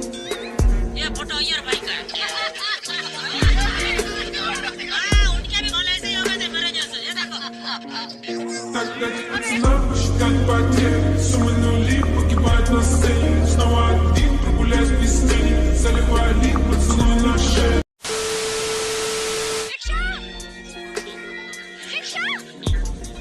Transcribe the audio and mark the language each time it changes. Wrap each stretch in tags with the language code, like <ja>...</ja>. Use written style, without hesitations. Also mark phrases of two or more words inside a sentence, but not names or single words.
<hi>ये फोटो ईयर भाई का है। उनके भी कॉल ऐसे ही हो गए थे मेरे जैसे। ये देखो।</hi> <ru>Дайте пацанам посчитать потери, суммы нули погибать на сцене, снова один, прогуляюсь без тени, заливали поцелуй на шею.</ru>